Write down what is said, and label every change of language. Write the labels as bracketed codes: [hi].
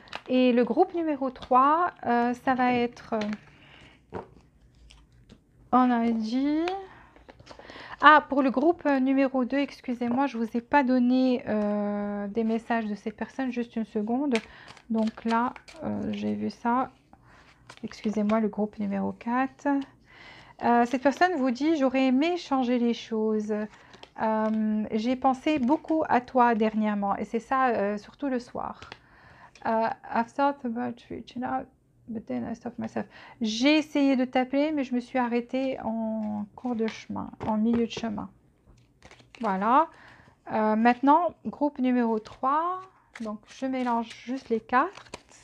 [fr] Et le groupe numéro 3, ça va être, on a dit, pour le groupe numéro 2, excusez-moi, je ne vous ai pas donné des messages de cette personne, juste une seconde. Donc là, j'ai vu ça, excusez-moi, le groupe numéro 4. Cette personne vous dit, j'aurais aimé changer les choses. J'ai pensé beaucoup à toi dernièrement, et c'est ça, surtout le soir. [en] I've thought about reaching out, but then I stopped myself. [fr] J'ai essayé de t'appeler, mais je me suis arrêtée en cours de chemin, en milieu de chemin. Voilà. Maintenant, groupe numéro 3. Donc, je mélange juste les cartes.